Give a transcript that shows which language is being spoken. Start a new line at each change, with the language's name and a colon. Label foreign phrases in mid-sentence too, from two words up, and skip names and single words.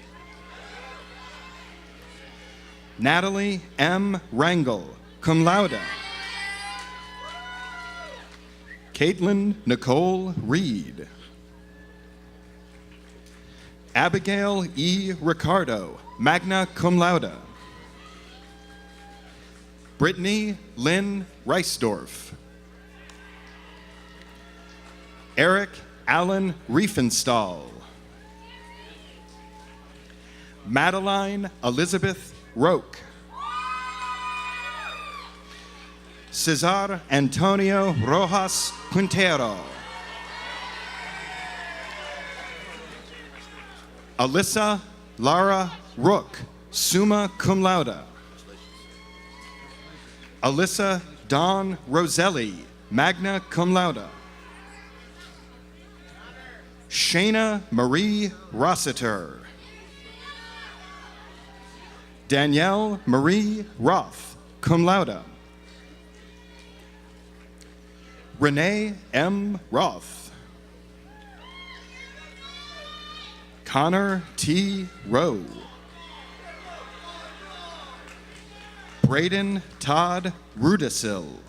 English: Natalie M.
Latin: Rangel, cum laude.
English: Caitlin Nicole Reed. Abigail E. Ricardo,
Latin: magna cum laude.
English: Brittany Lynn Reisdorf. Eric Allen Riefenstahl. Madeline Elizabeth Roque. Cesar Antonio Rojas Quintero. Alyssa Lara Rook,
Latin: summa cum laude.
English: Alyssa Dawn Roselli,
Latin: magna cum laude.
English: Shayna Marie Rossiter. Danielle Marie Roth,
Latin: cum laude.
English: Renee M. Roth. Connor T. Rowe. Braden Todd Rudisil.